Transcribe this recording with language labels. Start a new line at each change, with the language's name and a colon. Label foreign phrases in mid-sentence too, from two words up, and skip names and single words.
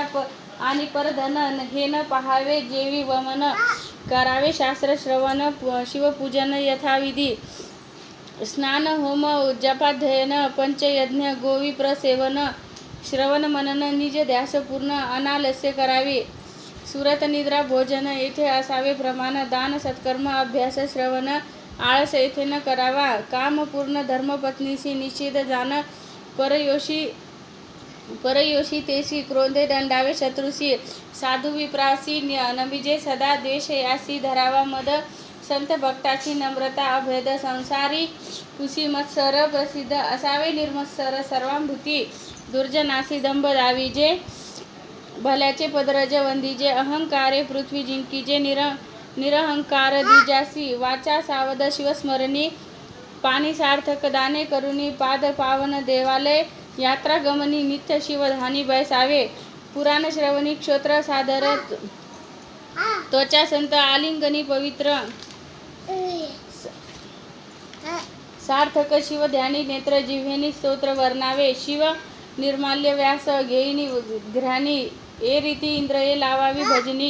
Marathi: आणि परधन हे न पहावे जेवी वमन करावे शास्त्र श्रवण शिवपूजन यथाविधी स्नान होम जपाध्ययन पंचयज्ञ गोविप्र सेवन श्रवण मनन निज ध्यास पूर्ण अनालस्य करावे सुरत निद्रा भोजन येथे असावे प्रमाण, दान सत्कर्म अभ्यास श्रवण आळस येथे न करावा. काम पूर्ण धर्मपत्नीशी निषेध जाण, परयोशी तेसी क्रोधे दंडावे शत्रूसी. साधू विप्रासी नमिजे सदा द्वेष यासी धरावा मद, संत भक्ताची नम्रता अभेद संसारी कुशी मत्सर प्रसिद्ध असावे निर्मत्सर सर्वांभूती. दुर्जनासी दंभ दाविजे, भल्याचे पदरज वंदिजे. अहंकारे पृथ्वी जिंकीजे, निरहंकार द्विजासी. वाचा सावध शिवस्मरणी, पाणी सार्थक दाने करुणी. पाद पावन देवालय, यात्रा गमनी नित्य शिवधानी बैसावे. पुराण श्रवणी क्षोत्र सादर, त्वचा संत आलिंगनी पवित्र. सार्थक शिव ध्यानी नेत्र, जिव्हेनी स्तोत्र वर्णावे. शिव निर्माल्य व्यास घेईनी घ्राणी, ए रीती इंद्रिये लावावी भजनी.